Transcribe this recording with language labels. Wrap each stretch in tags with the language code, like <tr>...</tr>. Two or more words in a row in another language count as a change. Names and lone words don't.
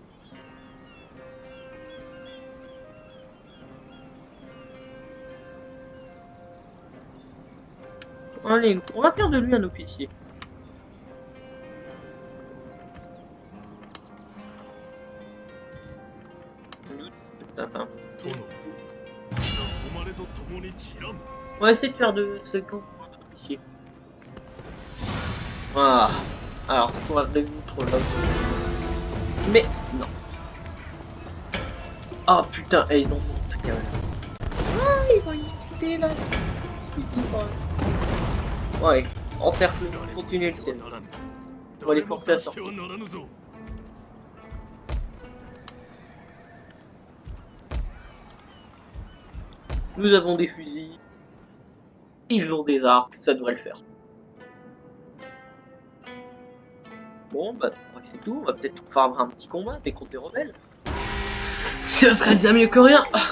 <fr>Allez, on va faire de lui un officier. Enfin,</fr> <ja>殿誉れと共に散らん</ja> <fr>on va essayer de faire de ce camp un officier. Voilà. Alors, on va résoudre là. Mais non. Ah putain, ils ont la cavale. Ah, ils vont y quitter là. Ouais, encercle, continuer le ciel.</fr> <ja>ならぬ</ja> <fr>On va les</fr> <ja>誰も</ja> <fr>forcer à</fr> <ja>出して</ja> <fr>sortir.</fr> <ja>はならぬぞ</ja> <fr>Nous avons des fusils. Ils ont des arcs, ça devrait le faire. Bon, bah, je crois que c'est tout. On va peut-être faire un petit combat mais contre les rebelles. Ça serait déjà mieux que rien.</fr>